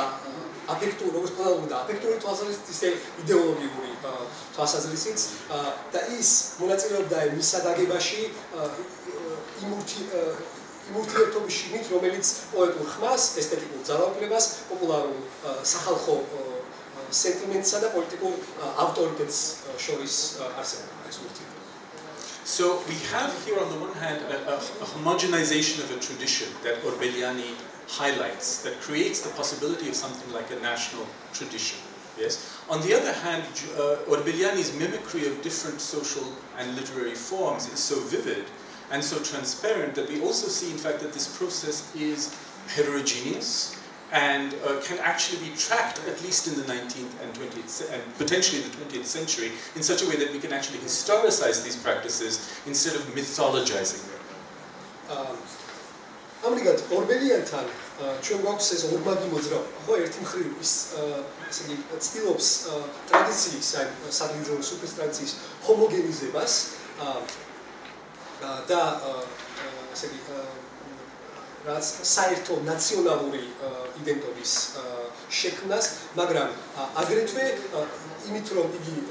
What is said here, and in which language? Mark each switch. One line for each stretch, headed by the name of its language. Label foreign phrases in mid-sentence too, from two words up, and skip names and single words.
Georgian: აფექტური, როგორც ტონალური და აფექტური თვალსაზრისით, ისე იდეოლოგიური თვალსაზრისით და ის მონაწილეობდა მისადაგებაში იმ ურთიერთობის შიგნით, რომელიც პოეტურ ხმას, ესთეტიკურ ძალაუფლებას, პოპულარულ სახალხო სენტიმენტსა და პოლიტიკურ ავტორიტეტს შორის არსებობდა ეს ურთიერთობა.
English: So we have here on the one hand a homogenization of a tradition that Orbeliani highlights, that creates the possibility of something like a national tradition. Yes. On the other hand, Orbeliani's mimicry of different social and literary forms is so vivid and so transparent that we also see, in fact, that this process is heterogeneous and can actually be tracked, at least in the 19th and 20th, and potentially the 20th century, in such a way that we can actually historicize these practices instead of mythologizing them.
Georgian: ამრიგად ორბელიანთან ჩვენ გვაქვს ეს ორმაგი მოძრაობა, ხო, ერთი მხრივ ის ესე იგი ცდილობს ტრადიციის, აი სადღეგრძელო სუფრის ტრადიციის ჰომოგენიზებას და ესე იგი რაც საერთო ნაციონალური იდენტობის შექმნას, მაგრამ აგრეთვე იმით რომ იგი